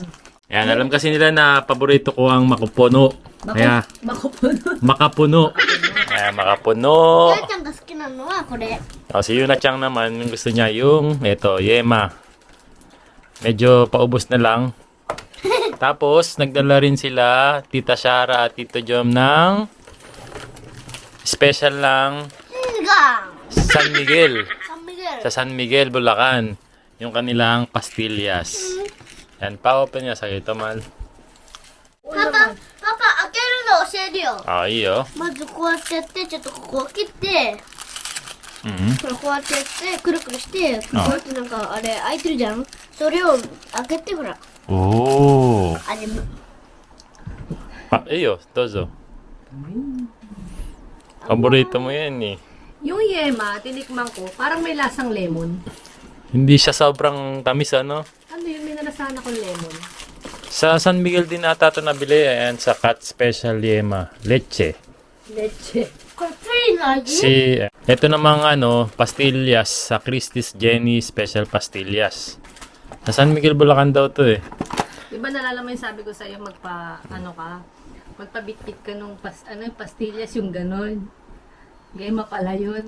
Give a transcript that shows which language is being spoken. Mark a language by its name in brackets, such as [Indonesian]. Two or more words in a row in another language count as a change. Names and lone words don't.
[Filipino] Ayan, alam kasi nila na paborito ko ang makupuno. Kaya, makapuno. Ayan, makapuno. [Japanese] レイちゃんが好きなのはこれ。 [Filipino] Si Yuna Chang naman, yung gusto niya yung, eto, yema. Medyo paubos na lang. Tapos, nagdala rin sila, Tita Shara at Tito Jom ng special lang Sinigang. San Miguel. San Miguel. Sa San Miguel, Bulacan. Yung kanilang pastillas. Yan, pa-open niya sa ito, Mal. [Japanese] パパ開けるの教えるよ。 [Filipino] Iyo. [Japanese] まずこうやってやってちょっとここを切って。 Mhm. これこうやってやってくるくるしてこうやってなんかあれ開いてるじゃんそれを開けてほら Oh. あれ [Filipino] Iyo, dozo. Paborito mo yan eh. Yung yema, tinikman ko, parang may lasang lemon. Hindi siya sobrang tamis, ano? Ano yun, may nalasahan akong lemon. Sa San Miguel din ata ito nabili. Ayan, sa Cat Special Yema. Leche. Leche. [Japanese] これプリンの味 [Filipino] Ito namang pastillas sa Christie's Jenny Special Pastillas. Sa San Miguel, Bulacan daw to eh. Diba nalala mo yung sabi ko sa'yo, magpabitbit ka nung pastillas yung ganon. Yema pala yun.